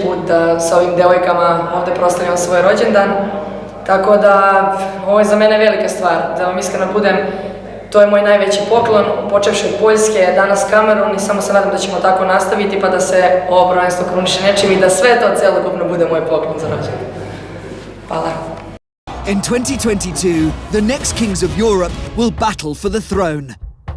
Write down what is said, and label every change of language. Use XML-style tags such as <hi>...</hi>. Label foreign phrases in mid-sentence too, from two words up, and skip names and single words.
<sr>put da sa ovim devojkama ovde proslavljam svoj rođendan, tako da ovo je za mene velika stvar, da vam iskreno budem, to je moj najveći poklon, počevši od Poljske, danas Kamerun i samo se nadam da ćemo tako nastaviti pa da se ovo prvenstvo kruniše nečim i da sve to celokupno bude moj poklon za rođendan. Hvala.</sr> <en>In 2022, the next kings of Europe will battle for the throne.</en>